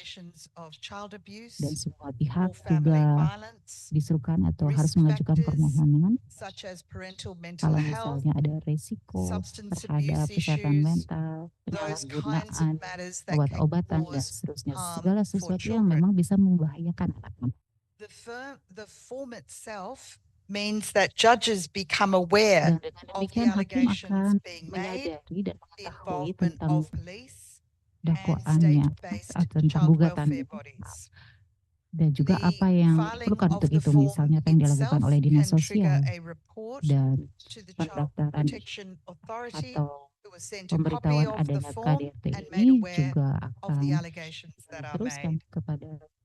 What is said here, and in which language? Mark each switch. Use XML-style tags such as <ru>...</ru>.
<id>Dan semua pihak juga disuruhkan atau harus mengajukan permohonan kalau misalnya ada risiko terhadap kesehatan mental, penyalahgunaan obat-obatan, dan seterusnya. Segala sesuatu yang memang bisa membahayakan anak-anak.</id> <en>The form itself means that judges become aware of the allegations being made, the involvement of police,</en> <id>dakwaannya atau tentang gugatannya, dan juga apa yang diperlukan untuk itu, misalnya apa yang dilakukan oleh dinas sosial, dan pendaftaran atau pemberitahuan adanya KDRT ini juga akan diteruskan kepada</id>